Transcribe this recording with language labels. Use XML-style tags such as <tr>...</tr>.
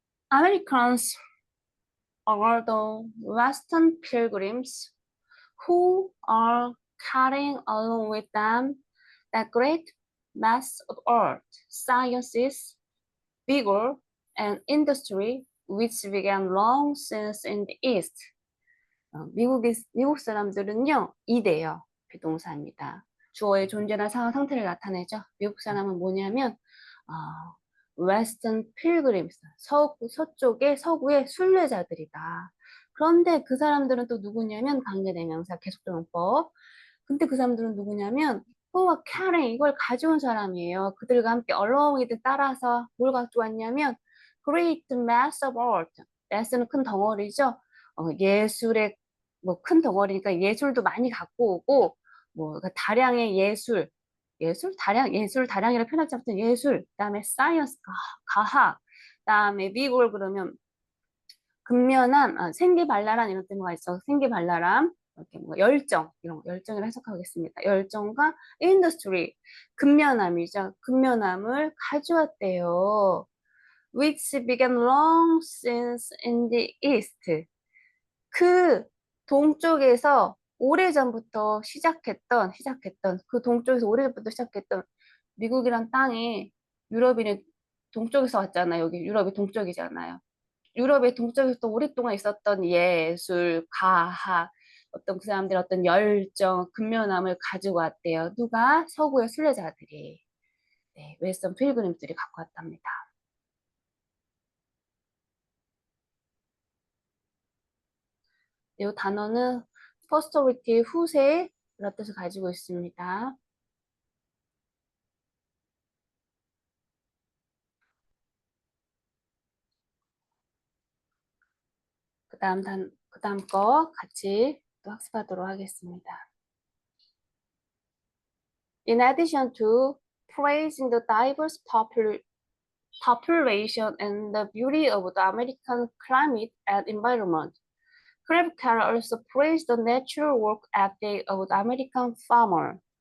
<en>Americans are the Western pilgrims who are carrying along with them the great mass of art, sciences, vigor, and industry which began long since in the East.</en> <ko>미국 사람들은요, 이대요. 비동사입니다. 주어의 존재나 상황 상태를 나타내죠. 미국 사람은 뭐냐면, Western Pilgrims, 서구의 순례자들이다. 그런데 그 사람들은 또 누구냐면, 관계대명사 계속적용법. 근데 그 사람들은 누구냐면, who carrying, 이걸 가져온 사람이에요. 그들과 함께 along이든 따라서 뭘 가져왔냐면, great mass of art. mass는 큰 덩어리죠. 예술의 큰 덩어리니까 예술도 많이 갖고 오고 그러니까 다량의 예술 다량이라 표현하지 않든 예술 그다음에 사이언스 과학 그다음에 미국을 그러면 생기발랄한 이런 뜻가 있어. 생기발랄함, 이렇게 뭐 열정 이런 거, 열정을 해석하겠습니다. 열정과 industry, 근면함이죠. 근면함을 가져왔대요. Which began long since in the east. 그 동쪽에서 오래전부터 시작했던 그 동쪽에서 오래전부터 시작했던 미국이란 땅이 유럽인의 동쪽에서 왔잖아요. 여기 유럽이 동쪽이잖아요. 유럽의 동쪽에서 또 오랫동안 있었던 예술, 과학, 어떤 그 사람들의 어떤 열정, 근면함을 가지고 왔대요. 누가? 서구의 순례자들이. 네, 웨스턴 필그림들이 갖고 왔답니다. 이 단어는 posterity, 후세, 이런 뜻을 가지고 있습니다. 그 다음 거 같이 또 학습하도록 하겠습니다.</ko> <en>In addition to praising the diverse population and the beauty of the American climate and environment, Krebs also praised the natural work ethic of the American farmer.</en>